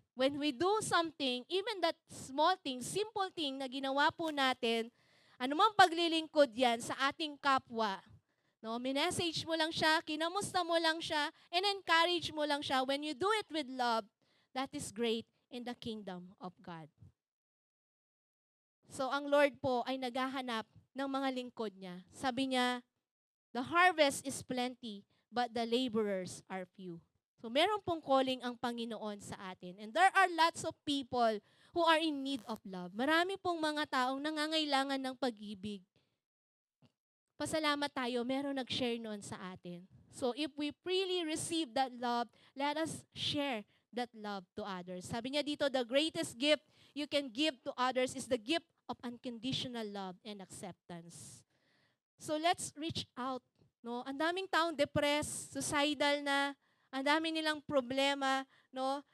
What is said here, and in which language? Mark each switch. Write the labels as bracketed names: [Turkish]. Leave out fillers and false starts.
[English] When we do something, even that small thing, simple thing [Filipino] na ginawa po natin, anumang paglilingkod yan sa ating kapwa, [English] no, [Filipino] minessage mo lang siya, [English] kinamusta mo lang siya, and encourage mo lang siya, when you do it with love, that is great in the kingdom of God. [Filipino] So ang Lord po ay naghahanap ng mga lingkod niya. Sabi niya, [English] the harvest is plenty, but the laborers are few. [Filipino] So meron pong calling ang Panginoon sa atin. [English] And there are lots of people who are in need of love. [Filipino] Marami pong mga taong nangangailangan ng pag-ibig. Pasalamat tayo, meron nag-share noon sa atin. [English] So if we freely receive that love, let us share that love to others. [Filipino] Sabi niya dito, [English] the greatest gift you can give to others is the gift of unconditional love and acceptance. So let's reach out. [Filipino] No? Ang daming taong depressed, suicidal na, ang dami nilang problema, no?